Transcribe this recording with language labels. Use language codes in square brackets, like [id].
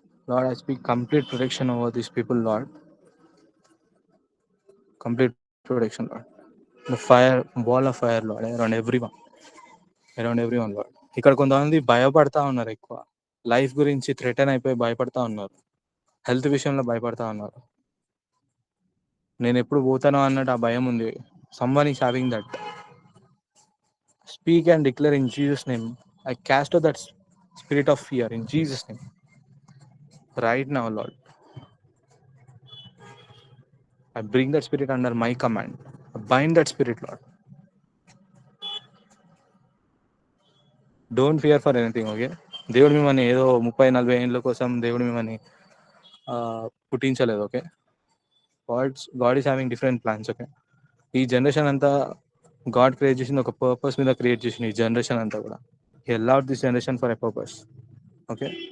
[en] Lord, I speak complete protection over these people, Lord. Complete protection, Lord. The fire, wall of fire, Lord, around everyone. Around everyone, Lord. [te] ఇక్కడ కొంతమంది భయపడతా ఉన్నారు, ఎక్కువ life గురించి threaten అయిపోయి భయపడతా ఉన్నారు, హెల్త్ విషయంలో భయపడతా ఉన్నారు. నేను ఎప్పుడు పోతానో అన్నట్టు ఆ భయం ఉంది. [en] Someone is having that. Speak and declare in Jesus name. I cast that spirit of fear in Jesus name right now, Lord. I bring that spirit under my command. I bind that spirit, Lord. Don't fear for anything, okay? [te] దేవుడు మిమ్మల్ని ఏదో 30-40 ఏళ్ళ కోసం దేవుడు మిమ్మల్ని పుట్టించలేదు, okay? [en] God is having different plans, [te] okay? ఈ generation అంతా God create చేసింది ఒక పర్పస్ మీద క్రియేట్ చేసింది. ఈ జనరేషన్ అంతా కూడా [en] He allowed this generation for a purpose, okay?